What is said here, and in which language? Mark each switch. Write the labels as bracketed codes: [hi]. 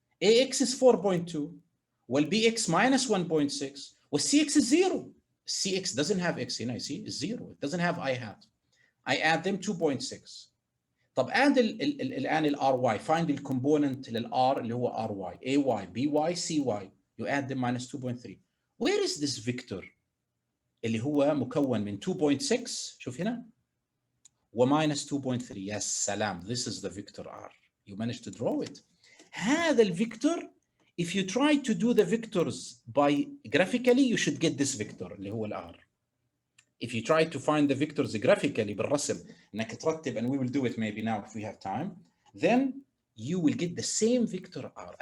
[en] AX is 4.2, well, BX minus 1.6, well, CX is 0. CX doesn't have X, you see, it's 0. It doesn't have I hat. I add them 2.6. [ar] طب [en] add الآن ال RY, find the component لل R [ar] اللي هو [en] RY, AY, BY, CY, you add them minus 2.3. Where is this vector [ar] اللي هو مكون من 2.6 شوف هنا و [en] minus 2.3. [ar] يا سلام, [en] this is the vector R. You managed to draw it. [ar] هذا الفيكتور, [en] if you try to do the vectors by graphically, you should get this vector [ar] اللي هو ال R. [en] If you try to find the vectors graphically [ar] بالرسم انك ترتب, [en] and we will do it maybe now if we have time, then you will get the same vector R.